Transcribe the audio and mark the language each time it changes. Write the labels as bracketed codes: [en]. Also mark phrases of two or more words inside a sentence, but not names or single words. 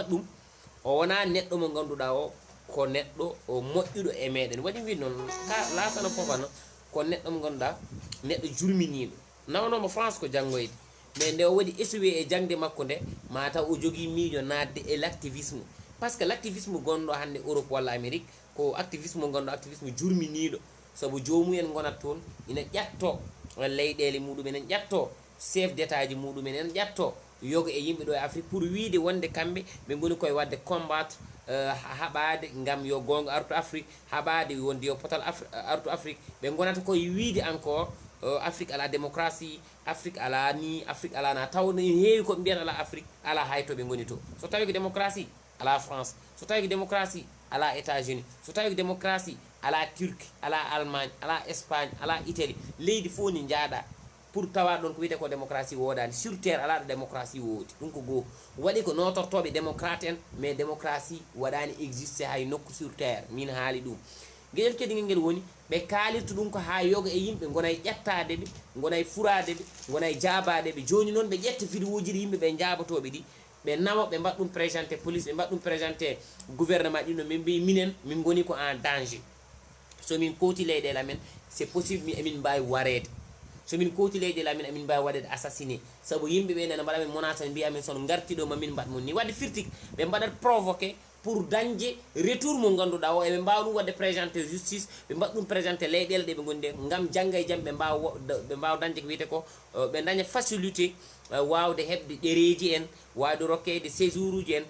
[ff] Waɗi ɗum o wona neɗɗo mo ganduɗa o ko neɗɗo o moƴƴuɗo e meɗen, waɗi wi noon lasana fofana ko neɗɗo mo ganduɗa neɗɗo jurminiɗo, nawnomo France ko janggoyde, mais nde o waɗi échoué e jangde makko nde, mataw o jogui miijo nadde e l' activisme, [fr] par ce que l' activisme [ff] gonɗo hande Europe walla Amérique ko activisme mo ganduɗa activisme jurminiɗo, saabu jomumen gonat toon ina ƴatto leyɗele muɗumen, en ƴatto [fr] chef d' état [ff] ji muɗumen, en ƴatto yoga e yimɓe ɗo e Afrique pour wiide wonde kamɓe ɓe goni koye wadde combattre haɓade gam yo gonga artu Afrique, haɓade wonde yo potal artu Afrique, ɓe gonata koye wiide encore Afrique ala démocratie, Afrique ala ni, Afrique ala na, taw no heewi koɓe mbiyata ala Afrique ala hay to ɓe goni to. So tawi ko démocratie ala France, so tawi ko démocratie ala États-Unis, so tawi ko démocratie ala Turquie, ala Allemagne, ala Espagne, ala Italie, leydi fof ni jaaɗa pour tawa ɗon ko wiyete ko démocratie wodani [fr] sur terre, [ff] ala ɗo démocratie woodi. Ɗum ko goo waɗi ko notortoɓe démocrate en, mais démocratie waɗani existe hay nokku [fr] sur terre, [ff] min haali ɗum. Gueɗel kedigel ngel woni ɓe kaalirta ɗum ko ha yoga e yimɓe gonay ƴettadeɓe, gonay furadeɓe, gonay jaabadeɓe. Joni noon ɓe ƴetta vidéo ji ɗi yimɓe ɓe jaabotoɓe ɗi, ɓe nawa ɓe mbaɗ ɗum [fr] présenté police, [ff] ɓe mbaɗ ɗum [fr] présenté gouvernement [ff] ɗino, min mbi minen min goni ko [fr] en danger, [ff] so min koti leyɗele amen [fr] c'est possible [ff] emin mbawi warede, so min koti leyɗele amen emin mbawi waɗede assassiné, saabu yimɓeɓe nana mbaɗa men monata mbiya men son gartiɗo mamin mbaɗ mon ni, wadde firti ɓe mbaɗat provoqué pour dañde retour mo ganduɗa o eɓe mbawa ɗum wadde [fr] présenté justice [ff] ɓe mbaɗa ɗum présenté leyɗele ɗe ɓe gondi de gam jangga e jaam ɓe mbawa dañde ko wiyete ko ɓe daña facilité wawde heɓde ɗereji en wawde rokkede séjour uji en